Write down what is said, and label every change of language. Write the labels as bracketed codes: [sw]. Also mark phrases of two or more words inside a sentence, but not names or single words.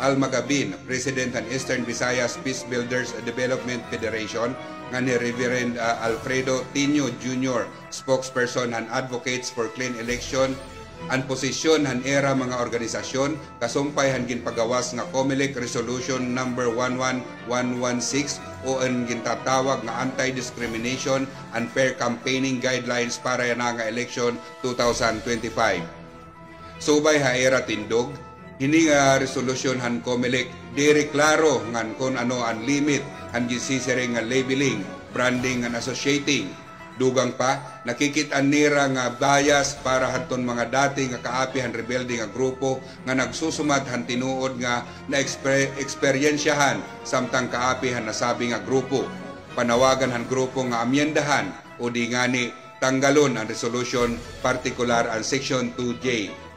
[war] Alma Gabin, President han Eastern Visayas Peace Builders Development Federation, nga ni Reverend Alfredo Tino Jr., spokesperson han Advocates for Clean Election, ang posisyon han era mga organisasyon, kasumpay han ginpagawas nga COMELEC Resolution number 11116 o ang gintatawag nga Anti-Discrimination and Fair Campaigning Guidelines para yan nga election 2025. Subay ha era tindog, hini nga resolusyon han COMELEC diri klaro ngan kung ano ang limit ang gisisiring nga [en] labeling, branding and associating. [war] Dugang pa, nakikitaan nira nga bias para hanton mga dati nga kaapi han rebelde nga grupo nga nagsusumat han tinuod nga na-eksperyensyahan samtang kaapi han nasabi nga grupo. Panawagan han grupo nga amyendahan o di ngani tanggalon ang resolution, partikular ang Section 2J.